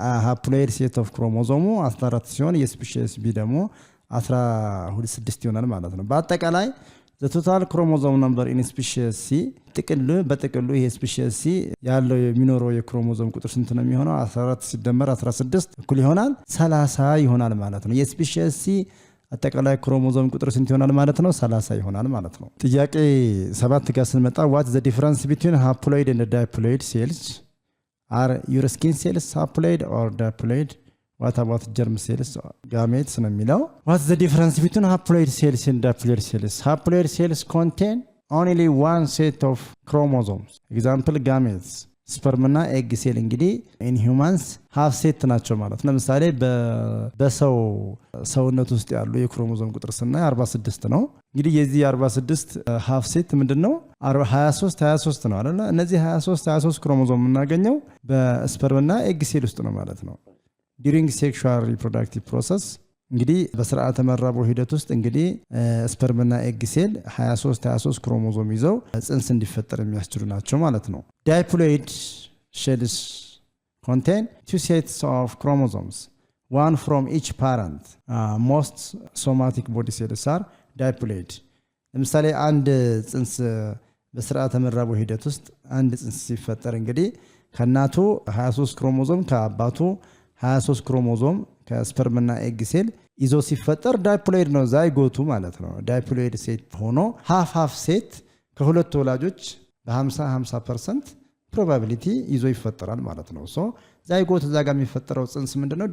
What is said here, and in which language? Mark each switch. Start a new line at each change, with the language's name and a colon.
Amharic: ሃፕሎይድ ሴት ኦፍ ክሮሞዞሙ 14 ሲሆን የስፒሺስ B ደግሞ 16 ይሆናል ማለት ነው። በአጠቃላይ
English: the total chromosome number in species C
Amharic: በጥቅሉ ይሄ species C ያለው የሚኖረው የክሮሞዞም ቁጥር ስንት ነው የሚሆነው? 14 ሲደመር 16 እኩል ይሆናል 30 ይሆናል ማለት ነው። የስፒሺስ C አጠቃላይ ክሮሞዞም ቁጥር ስንት ይሆናል ማለት ነው? 30 ይሆናል ማለት ነው። ጥያቄ 7 ጋር ስንመጣ
English: what is the difference between haploid and diploid cells? are your skin cells haploid or diploid? What about germ cells, gametes ነው የሚለው። What's the difference between haploid cells and diploid cells? Haploid cells contain only one set of chromosomes. Example gametes.
Amharic: ስፐርም እና ኤግ ሴል እንግዲህ in humans half set ናቸው ማለት ነው። ለምሳሌ በሰው ሰውነት ውስጥ ያሉ የክሮሞዞም ቁጥር ስናይ 46 ነው። እንግዲህ የዚህ 46 half set ምንድነው? 23 ነው አይደል? እነዚህ 23 ክሮሞዞም የምናገኘው በስፐርም እና ኤግ ሴል ውስጥ ነው ማለት ነው።
English: during sexual reproductive process
Amharic: እንግዲህ በስርዓተ መራቦ ሂደት ውስጥ እንግዲህ ስፐርምና ኤግ ሴል 23 ክሮሞዞም ይዘው ጽንስ እንዲፈጠር የሚያስችሉ ናቸው ማለት ነው።
English: diploid cells contain 2 sets of chromosomes, one from each parent. Most somatic body cells are diploid.
Amharic: ለምሳሌ አንድ ጽንስ በስርዓተ መራቦ ሂደት ውስጥ አንድ ጽንስ ሲፈጠር እንግዲህ ከእናቱ 23 ክሮሞዞም ከአባቱ 23 ክሮሞዞም ከስፐርምና ኤግ ሴል ይዞ ሲፈጠር ዳይፕሎይድ ነው ዛይጎቱ ማለት ነው። ዳይፕሎይድ ሴት ሆኖ ሃፍ ሴት ከሁለት ወላጆች በ50% ፕሮባቢሊቲ ይዞ ይፈጠራል ማለት ነው። ሶ ዛይጎት እዛ ጋር የሚፈጠረው ጽንስ ምንድነው?